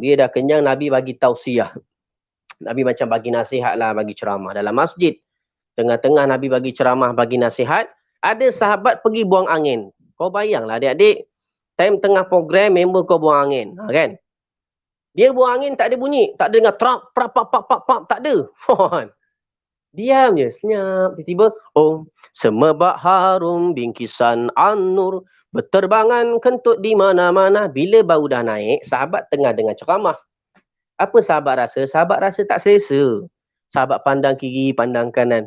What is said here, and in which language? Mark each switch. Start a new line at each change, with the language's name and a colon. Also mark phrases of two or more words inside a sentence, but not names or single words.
Malay: Dia dah kenyang, Nabi bagi tausiah. Nabi macam bagi nasihat lah, bagi ceramah dalam masjid. Tengah-tengah Nabi bagi ceramah, bagi nasihat. Ada sahabat pergi buang angin. Kau bayanglah adik-adik. Time tengah program, member kau buang angin. Kan? Dia buang angin tak ada bunyi. Tak ada dengar trap, prap, pap, pap, pap, pap. Tak ada. Diam je, senyap. Tiba-tiba, semerbak harum bingkisan an-nur, berterbangan kentut di mana-mana. Bila bau dah naik, sahabat tengah dengar ceramah. Apa sahabat rasa? Sahabat rasa tak selesa. Sahabat pandang kiri, pandang kanan.